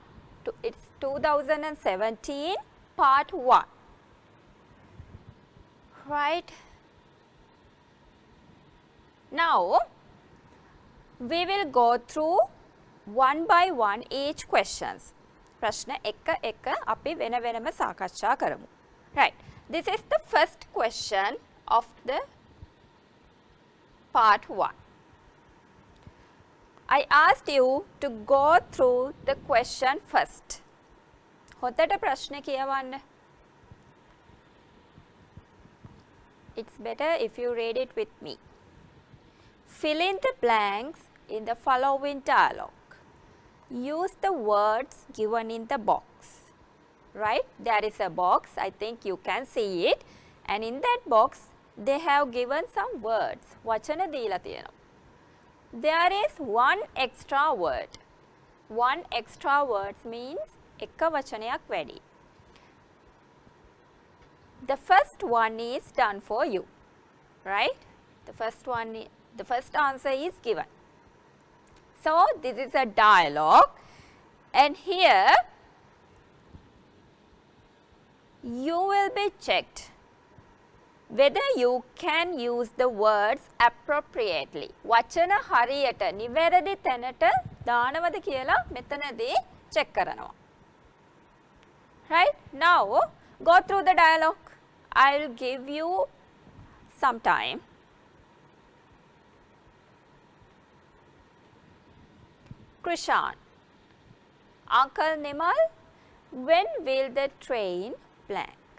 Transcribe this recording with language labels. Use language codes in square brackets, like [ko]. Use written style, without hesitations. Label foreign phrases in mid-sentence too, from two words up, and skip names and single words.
[en] It's 2017 part 1. Right? Now, we will go through one by one each questions. [si] ප්‍රශ්න එක එක අපි වෙන වෙනම සාකච්ඡා කරමු. [en] Right. This is the first question of the part 1. I asked you to go through the question first. [si] හොඳට ප්‍රශ්න කියවන්න. [en] It's better if you read it with me. Fill in the blanks in the following dialogue. Use the words given in the box. Right? There is a box. I think you can see it. And in that box, they have given some words. [si] වචන දීලා තියෙනවා. [en] There is one extra word. One extra word means [si] එක වචනයක් වැඩි. [en] The first one is done for you. Right? The first answer is given. So, this is a dialogue and here you will be checked whether you can use the words appropriately. [si] වචන හරියට නිවැරදි තැනට දානවද කියලා මෙතනදී check කරනවා. [en] Right? Now, go through the dialogue. I will give you some time. Krishan, Uncle Nimal, when will the train blank?